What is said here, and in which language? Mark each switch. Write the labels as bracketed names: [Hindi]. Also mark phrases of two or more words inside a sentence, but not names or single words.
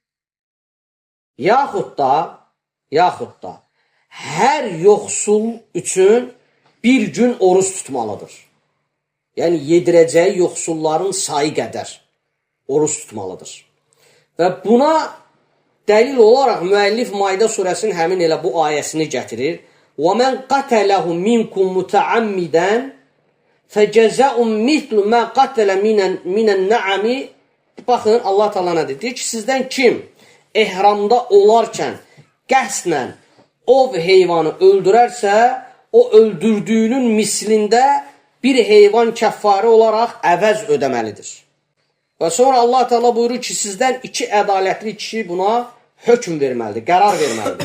[Azerbaijani] Yaxud da hər yoxsul üçün bir gün oruç tutmalıdır. Yəni, yedirəcəyi yoxsulların sayı qədər oruç tutmalıdır. Və buna dəlil olaraq müəllif Maidə surəsinin həmin elə bu ayəsini gətirir. [Arabic] وَمَنْ قَتَلَهُ مِنْكُمْ مُتَعَمِّدًا فَجَزَاءٌ مِثْلُ مَا قَتَلَ مِنَ النَّعَمِ. [Azerbaijani] Baxın, Allah Teala nə deyir ki, sizdən kim ehramda olarkən qəsdlə ov heyvanı öldürərsə, o öldürdüyünün mislində bir heyvan kəffarə olaraq əvəz ödəməlidir. Və sonra Allah Teala buyurur ki, sizdən 2 ədalətli kişi buna hökm verməlidir, qərar verməlidir.